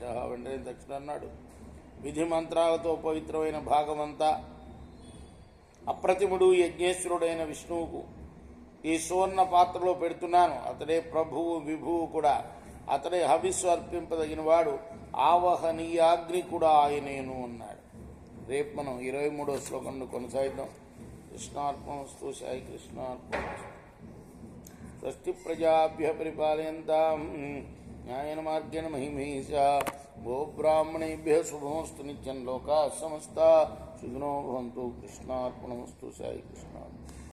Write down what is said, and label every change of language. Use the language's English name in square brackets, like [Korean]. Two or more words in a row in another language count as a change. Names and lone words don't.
[Telugu] వెంటనే దక్షిణ అన్నాడు, విధి మంత్రాలతో పవిత్రమైన భాగమంతా అప్రతిముడు యజ్ఞేశ్వరుడైన విష్ణువుకు ఈ సువర్ణ పాత్రలో పెడుతున్నాను. అతడే ప్రభువు విభువు కూడా, అతడే హవిస్సు అర్పింపదగిన వాడు, ఆవహనీయాగ్ని కూడా ఆయనేను అన్నాడు. రేపు మనం 23వ శ్లోకంలో కొనసాగిద్దాం. కృష్ణార్పణమస్తు. సాయి కృష్ణార్పణమస్తు. [Sanskrit] స్వస్తి ప్రజాభ్య పరిపాలయంతాం న్యాయేన మార్గేణ మహిమహీషా. గోబ్రాహ్మణేభ్య శుభమస్తు. నిత్యం లోకా సమస్తా సుఖినో భవంతు. కృష్ణార్పణమస్తు. సాయి కృష్ణ.